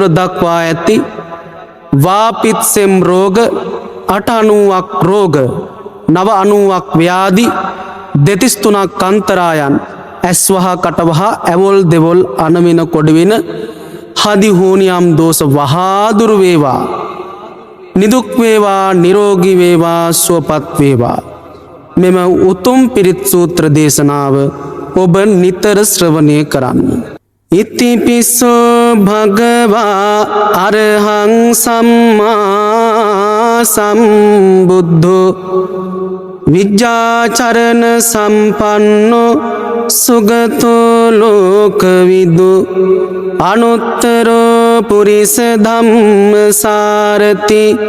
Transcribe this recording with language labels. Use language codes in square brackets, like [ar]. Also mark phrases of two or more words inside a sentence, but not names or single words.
[si] දක්වා ඇති වාපිත්සෙම් රෝග 890ක් රෝග 990ක් ව්‍යාධි 233ක් අන්තරායන් ඇස්වහා කටවහා ඇවොල් දෙවොල් අනවින කොඩවින හදි හෝනියම් දෝෂ වහා දුරු වේවා නිදුක් වේවා නිරෝගී වේවා සුවපත් වේවා මෙම උතුම් පිරිත් සූත්‍ර දේශනාව ඔබ නිතර ශ්‍රවණය කරන්න. [pi] ඉතිපිසෝ භගවා අරහං සම්මා සම්බුද්ධෝ විජ්ජාචරණ සම්පන්නෝ සුගතෝ ලෝකවිදු අනුත්තරෝ පුරිස ධම්මසාරති